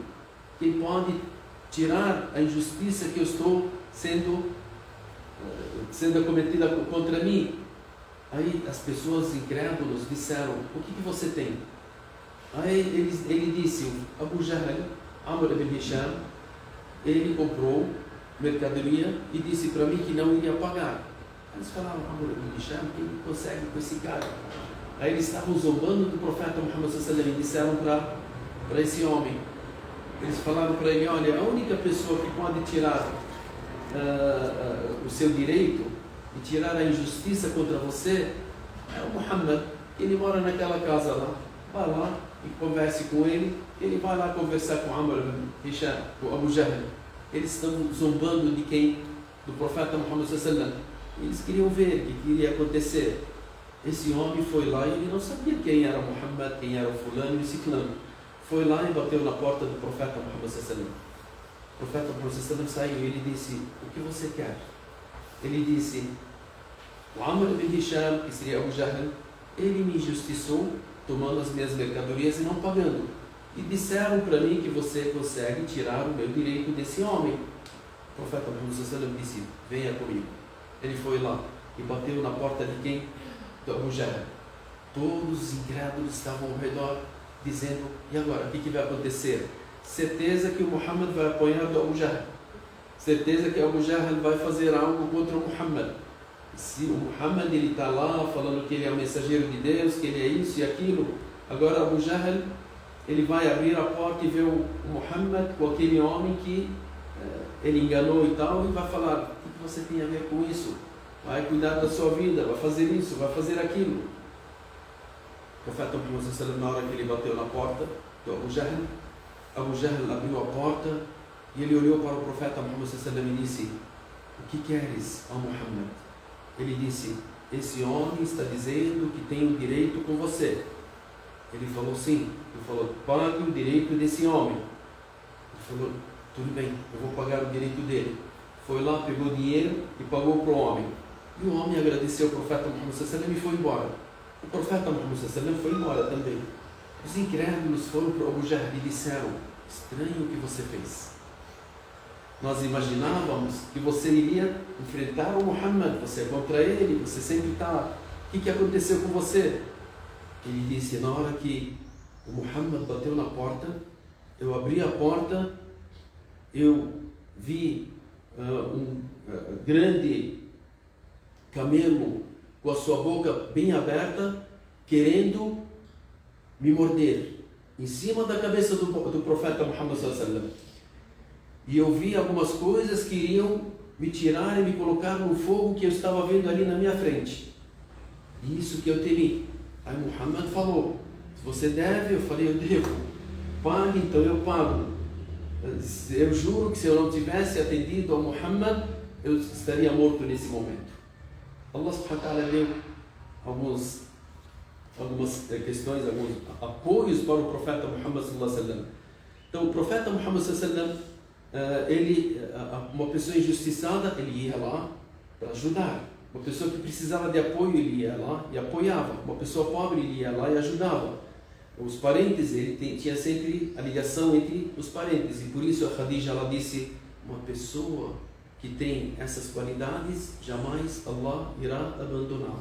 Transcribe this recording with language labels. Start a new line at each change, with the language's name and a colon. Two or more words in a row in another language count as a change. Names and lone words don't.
Portuguese: Quem pode tirar a injustiça que eu estou sendo cometida contra mim? Aí as pessoas incrédulas disseram: o que você tem? Aí ele disse: Abu Jahl, Amr ibn Hisham, ele comprou mercadoria e disse para mim que não iria pagar. Eles falaram: Amr ibn Hisham, quem consegue com esse cara? Aí eles estavam zombando do profeta Muhammad
Arabic: صلى الله عليه وسلم
Portuguese: e disseram para esse homem, eles falaram para ele: olha, a única pessoa que pode tirar o seu direito e tirar a injustiça contra você é o Muhammad. Ele mora naquela casa lá, vai lá e converse com ele. Ele vai lá conversar com Amr ibn Hisham, com Abu Jahl. Eles estão zombando de quem? Do profeta Muhammad
Arabic: صلى الله عليه وسلم.
Portuguese: Eles queriam ver o que iria acontecer. Esse homem foi lá e ele não sabia quem era Muhammad, quem era o fulano e ciclano. Foi lá e bateu na porta do profeta Muhammad
Arabic: صلى الله عليه وسلم.
Portuguese: O profeta Muhammad
Arabic: صلى الله عليه وسلم
Portuguese: saiu e ele disse: o que você quer? Ele disse: o Amr ibn Hisham, que seria Abu Jahl, ele me injustiçou tomando as minhas mercadorias e não pagando. E disseram para mim que você consegue tirar o meu direito desse homem. O profeta Muhammad
Arabic: صلى الله عليه وسلم
Portuguese: disse: venha comigo. Ele foi lá e bateu na porta de quem? Do Abu Jahl. Todos os incrédulos estavam ao redor dizendo: e agora, o que vai acontecer? Certeza que o Muhammad vai apoiar do Abu Jahl. Certeza que o Abu Jahl vai fazer algo contra o Muhammad. Se o Muhammad está lá falando que ele é o mensageiro de Deus, que ele é isso e aquilo, agora Abu Jahl ele vai abrir a porta e ver o Muhammad com aquele homem que ele enganou e tal, e vai falar: o que você tem a ver com isso? Vai cuidar da sua vida, vai fazer isso, vai fazer aquilo. O profeta Muhammad
Arabic: صلى الله عليه وسلم,
Portuguese: na hora que ele bateu na porta do Abu Jahl abriu a porta e ele olhou para o profeta Muhammad
Arabic: صلى الله عليه وسلم
Portuguese: e disse: o que queres, ó Muhammad? Ele disse: esse homem está dizendo que tem um direito com você. Ele falou: sim. Ele falou: pague o direito desse homem. Ele falou: tudo bem, eu vou pagar o direito dele. Foi lá, pegou dinheiro e pagou para o homem. E o homem agradeceu ao profeta Muhammad
Arabic: صلى الله عليه وسلم
Portuguese: e foi embora. O profeta Muhammad
Arabic: صلى الله عليه وسلم
Portuguese: foi embora também. Os incrédulos foram para Abu Jahl e disseram: estranho o que você fez. Nós imaginávamos que você iria enfrentar o Muhammad, você é contra ele, você sempre está. O que aconteceu com você? Ele disse: na hora que o Muhammad bateu na porta, eu abri a porta, eu vi um grande camelo com a sua boca bem aberta, querendo me morder, em cima da cabeça do profeta Muhammad
Arabic: صلى الله عليه وسلم.
Portuguese: E eu vi algumas coisas que iriam me tirar e me colocar no fogo que eu estava vendo ali na minha frente. Isso que eu temi. Aí Muhammad falou: se você deve, eu falei: eu devo. Pague, então eu pago. Eu juro que se eu não tivesse atendido ao Muhammad, eu estaria morto nesse momento.
Arabic: الله سبحانه وتعالى
Portuguese: deu algumas questões, alguns apoios para o profeta Muhammad
Arabic: صلى الله عليه وسلم.
Portuguese: Então o profeta Muhammad
Arabic: صلى الله عليه وسلم,
Portuguese: uma pessoa injustiçada, ele ia lá para ajudar. Uma pessoa que precisava de apoio, ele ia lá e apoiava. Uma pessoa pobre, ele ia lá e ajudava. Os parentes, ele tinha sempre a ligação entre os parentes. E por isso a Khadija, ela disse: uma pessoa que tem essas qualidades, jamais Allah irá abandoná-la.